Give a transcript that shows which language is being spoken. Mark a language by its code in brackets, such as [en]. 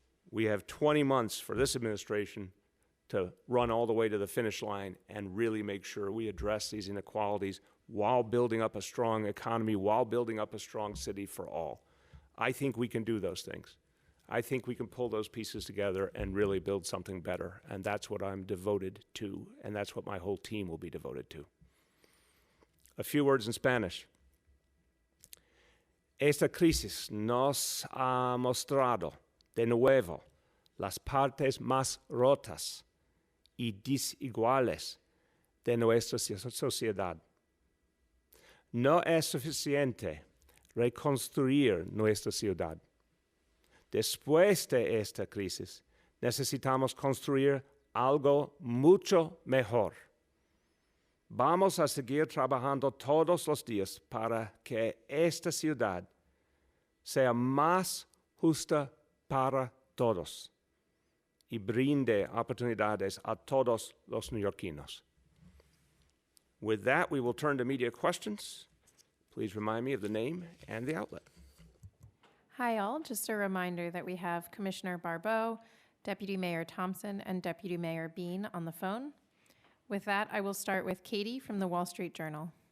[en] We have 20 months for this administration to run all the way to the finish line and really make sure we address these inequalities while building up a strong economy, while building up a strong city for all. I think we can do those things. I think we can pull those pieces together and really build something better, and that's what I'm devoted to, and that's what my whole team will be devoted to. A few words in Spanish. [es] Esta crisis nos ha mostrado de nuevo las partes más rotas y desiguales de nuestra sociedad. No es suficiente reconstruir nuestra ciudad. Después de esta crisis, necesitamos construir algo mucho mejor. Vamos a seguir trabajando todos los días para que esta ciudad sea más justa para todos y brinde oportunidades a todos los neoyorquinos. [en] With that, we will turn to media questions. Please remind me of the name and the outlet. Hi, all. Just a reminder that we have Commissioner Barbeau, Deputy Mayor Thompson, and Deputy Mayor Bean on the phone. With that, I will start with Katie from the Wall Street Journal.